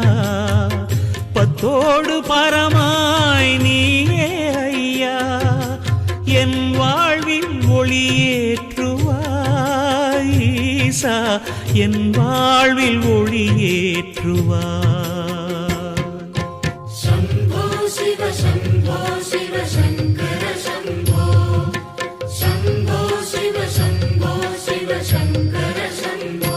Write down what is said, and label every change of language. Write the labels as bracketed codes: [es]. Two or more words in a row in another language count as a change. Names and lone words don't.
[ta] 10 பரமாய் நீயே ஐயா, என் வாழ்வில் ஒளியேற்றுவாய் ஈசா, என் வாழ்வில் ஒளியேற்றுவாய். [sa] शम्भो शिव शम्भो शिव शङ्कर शम्भो, शम्भो शिव शम्भो शिव शङ्कर शम्भो.